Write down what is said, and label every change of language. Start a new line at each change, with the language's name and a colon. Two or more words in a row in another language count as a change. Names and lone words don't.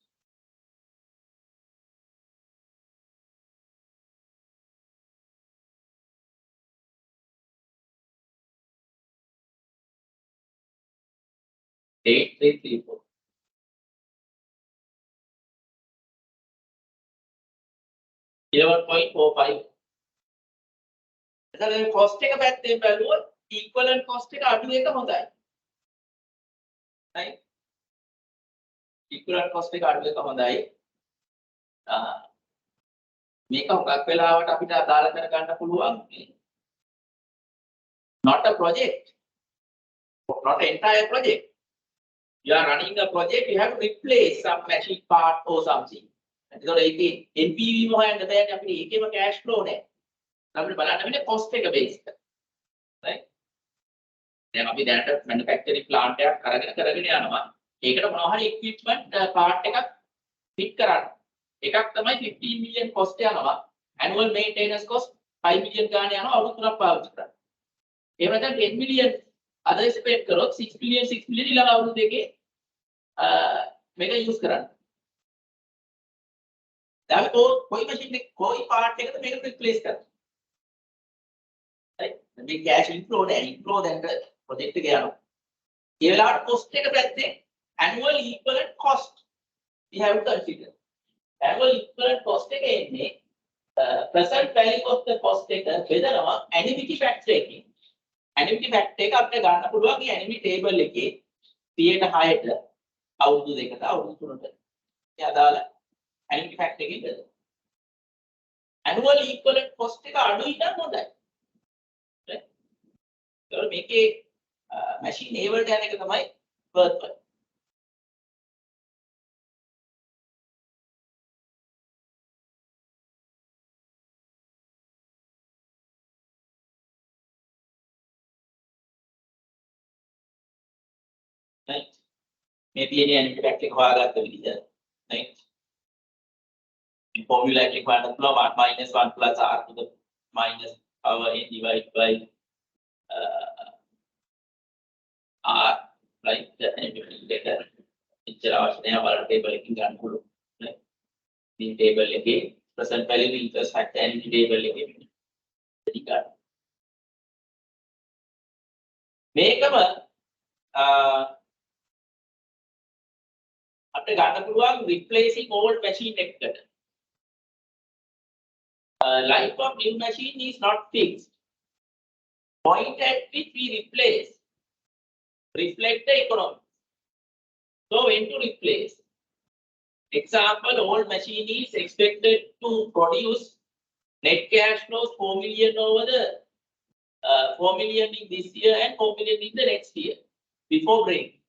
English: Eight, 334. $11.45.
Sinhala: එතන cost එක පැත්තෙන් බැලුවොත්
English: equivalent cost
Sinhala: එක අඩු එක හොඳයි. right?
English: equivalent cost
Sinhala: එක අඩු එක හොඳයි. මේක හුඟක් වෙලාවට අපිට අදාළ කරගන්න පුළුවන්.
English: Not a project. Not entire project. You are running a project, you have to replace some machine part or something.
Sinhala: එතකොට ඒකේ NPV හොයන්න බෑනේ අපිට ඒකේම
English: cash flow
Sinhala: නැහැ. අපිට බලන්න වෙන්නේ cost එක based. right? දැන් අපි දැනට
English: manufacturing plant
Sinhala: එකක් කරගෙන යනවා. ඒකට මොනවා හරි
English: equipment part
Sinhala: එකක් fit කරන්න. එකක් තමයි 15
English: million cost
Sinhala: යනවා.
English: Annual maintenance cost 5 million
Sinhala: ගාන යනවා අවුරුදු 3ක් පාවිච්චි කරන්න. එහෙම නැත්නම් 10
English: million other spend
Sinhala: කරොත් 6 million ඊළඟ අවුරුදු දෙකේ මේක use කරන්න. දැන් කොයි machine එක කොයි part එකද මේක replace කරන්නේ. right? මේ
English: cash inflow
Sinhala: දැන් project එක යනවා. ඒ වෙලාවට
English: cost
Sinhala: එක පැත්තේ
English: annual equivalent cost we have to consider. Annual equivalent cost
Sinhala: එක එන්නේ
English: present value of the cost
Sinhala: එක බෙදනවා
English: annuity factor එකකින්. annuity factor
Sinhala: එක අපිට ගන්න පුළුවන් මේ
English: annuity table
Sinhala: එකේ 6ට අවුරුදු දෙකට අවුරුදු 3ට. ඒ අදාළ
English: annuity factor
Sinhala: එකකින් බෙදනවා.
English: annual equivalent cost
Sinhala: එක අඩුයි නම් හොඳයි. right? මේකේ machine A වලට යන එක තමයි worthwhile. right? මේ තියෙන
English: annuity factor
Sinhala: එක හොයාගත්ත විදිහ. right?
English: formula
Sinhala: එකක් හොයන්න පුළුවන්
English: 1 - 1 plus r to the minus power n divided by r, right? the annuity factor.
Sinhala: ඉච්චර අවශ්‍ය නැහැ බලන්න table එකකින් ගන්න පුළුවන්. right? මේ table එකේ
English: present value interest factor annuity table
Sinhala: එකේ ටිකක් මේකම අපිට ගන්න පුළුවන්
English: replacing old machine
Sinhala: එකකට.
English: Life of new machine is not fixed. Point at which we replace reflect the economy. So when to replace? Example, old machine is expected to produce net cash flows 4 million over the 4 million in this year and 4 million in the next year before break.